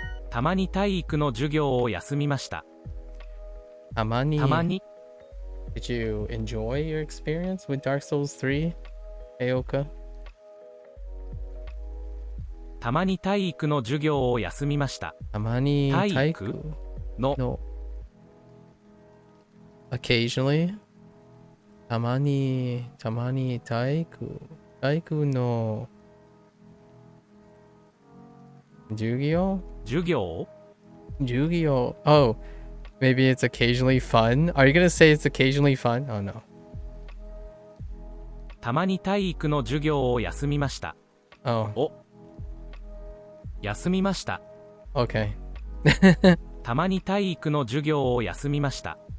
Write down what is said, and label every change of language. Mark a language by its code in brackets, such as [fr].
[ja] たまに体育の授業を休みました。たまに。たまに Did you enjoy your experience with Dark Souls 3, Aoka? たまに体育の授業を休みました。たまに体育の [en] No. Occasionally? [ja] たまに体育の授業? [en] Oh, maybe it's occasionally fun. Are you gonna say it's occasionally fun? Oh no. [ja] たまに体育の授業を休みました。 [en] Oh. [ja] 休みました。 [en] Okay. [ja] たまに体育の授業を休みました。